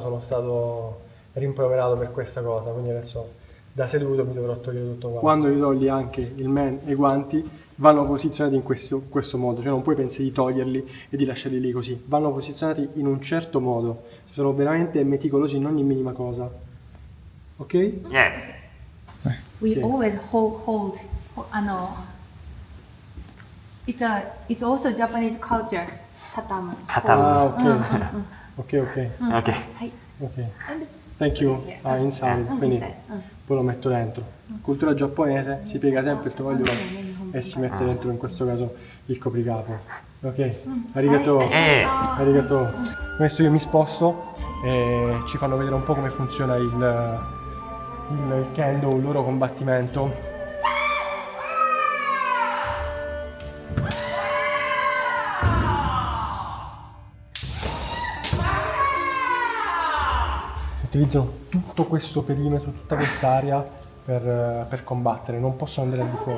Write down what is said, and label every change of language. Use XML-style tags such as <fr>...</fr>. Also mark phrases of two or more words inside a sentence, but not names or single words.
<it>Sono stato rimproverato per questa cosa, quindi adesso da seduto mi dovrò togliere tutto quanto. Quando gli togli anche il men e i guanti, vanno posizionati in questo modo, cioè non puoi pensare di toglierli e di lasciarli lì così, vanno posizionati in un certo modo, sono veramente meticolosi in ogni minima cosa, ok?</it> <en>Yes. We Okay. always hold. It's also Japanese culture. Tatami.</en> <it>Ah, ok, ok, ok.</it> <ja>OK。はい。</ja> <en>Ok. Thank you. Inside.</en> <it>Quindi poi lo metto dentro. Cultura giapponese, si piega sempre il tovagliolo e si mette dentro, in questo caso, il copricapo.</it> <ja>Ok. Arigato. Arigato.</ja> <it>Adesso io mi sposto e ci fanno vedere un po' come funziona il kendo, il loro combattimento. Utilizzano tutto questo perimetro, tutta quest'area per combattere, non possono andare al di fuori.</it>